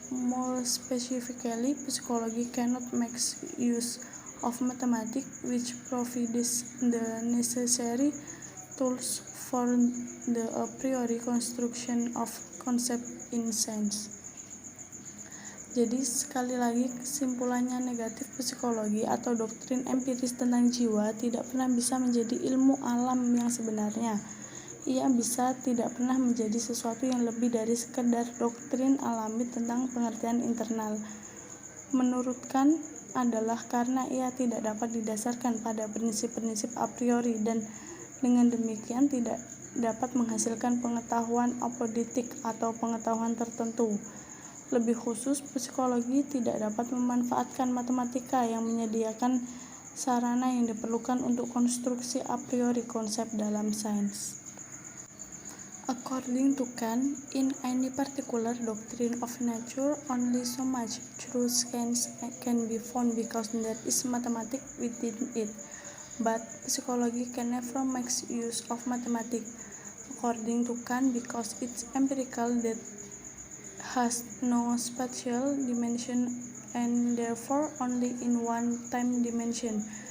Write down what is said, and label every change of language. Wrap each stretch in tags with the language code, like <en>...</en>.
<en>More specifically, psychology cannot make use of mathematics, which provides the necessary tools for the a priori construction of concept in science.</en> <id>Jadi sekali lagi kesimpulannya negatif, psikologi atau doktrin empiris tentang jiwa tidak pernah bisa menjadi ilmu alam yang sebenarnya. Ia bisa tidak pernah menjadi sesuatu yang lebih dari sekedar doktrin alami tentang pengertian internal. Menurut Kant adalah karena ia tidak dapat didasarkan pada prinsip-prinsip a priori dan dengan demikian tidak dapat menghasilkan pengetahuan apodiktik atau pengetahuan tertentu. Lebih khusus, psikologi tidak dapat memanfaatkan matematika yang menyediakan sarana yang diperlukan untuk konstruksi a priori konsep dalam sains.</id> <en>According to Kant, in any particular doctrine of nature, only so much true science can be found because there is mathematics within it. But psychology can never make use of mathematics, according to Kant, because it's empirical, that has no spatial dimension and therefore only in one time dimension.</en>